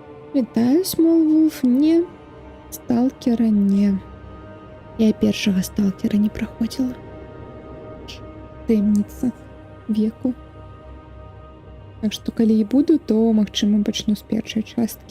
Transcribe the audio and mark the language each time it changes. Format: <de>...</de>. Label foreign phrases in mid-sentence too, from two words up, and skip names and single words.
<uk>Вітаю, Смолвулф. Ні. Сталкера не. Я першого сталкера не проходила. Таємниця веку.</uk> <be>Так што калі і буду, то магчыма пачну з першай часткі.</be>